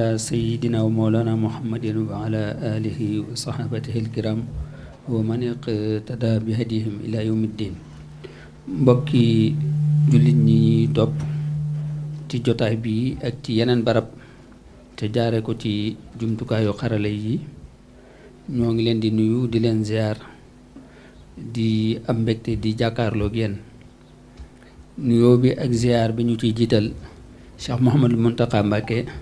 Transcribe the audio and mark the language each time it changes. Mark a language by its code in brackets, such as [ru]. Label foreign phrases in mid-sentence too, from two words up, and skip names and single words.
[ar] سيدنا ومولانا محمد وعلى آله وصحبه الكرام ومن اقتدى بهديهم إلى يوم الدين. [wo] mbokki jullit ñi topp ci jotaay bi ak ci yeneen barab te jaare ko ci jumtukaayu xarala yi ñoo ngi leen di nuyu di leen ziar di am mbégte di jàkkaarloog yéen nuyoo bi ak ziar bi ñu ciy jiital Cheikh Mouhamadou Mountakha Mbacké